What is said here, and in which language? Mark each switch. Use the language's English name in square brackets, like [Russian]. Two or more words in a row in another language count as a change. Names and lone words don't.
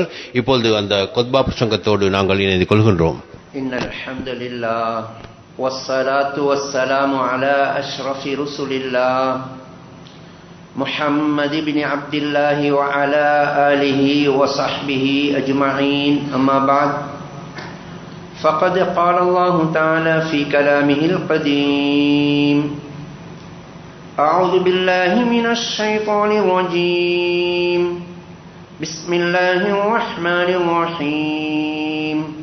[Tamil] இப்பொழுது அந்த கொத்பா பிரசங்கத்தோடு நாங்கள் இணைந்து கொள்கின்றோம். [Arabic] إن الحمد لله والصلاة والسلام على أشرف رسل الله محمد بن عبد الله وعلى آله وصحبه أجمعين. أما بعد. فقد قال الله تعالى في كلامه القديم: أعوذ بالله من الشيطان الرجيم. بسم الله الرحمن الرحيم.